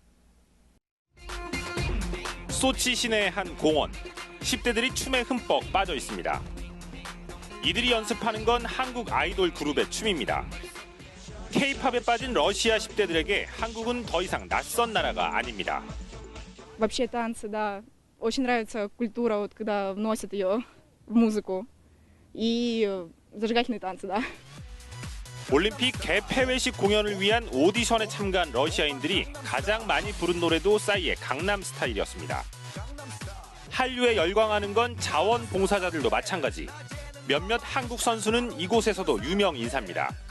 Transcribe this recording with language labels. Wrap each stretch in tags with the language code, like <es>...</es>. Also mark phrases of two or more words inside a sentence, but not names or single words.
<ko>소치 시내의 한 공원, 10대들이 춤에 흠뻑 빠져 있습니다. 이들이 연습하는 건 한국 아이돌 그룹의 춤입니다. K-팝에 빠진 러시아 10대들에게 한국은 더 이상 낯선 나라가 아닙니다.</ko> <ru>Вообще танцы, да. Очень нравится культура, вот когда вносят ее в музыку. И зажигательные танцы, да.</ru> <ko>올림픽 개폐회식 공연을 위한 오디션에 참가한 러시아인들이 가장 많이 부른 노래도 싸이의 강남 스타일이었습니다. 한류에 열광하는 건 자원봉사자들도 마찬가지. 몇몇 한국 선수는 이곳에서도 유명 인사입니다.</ko>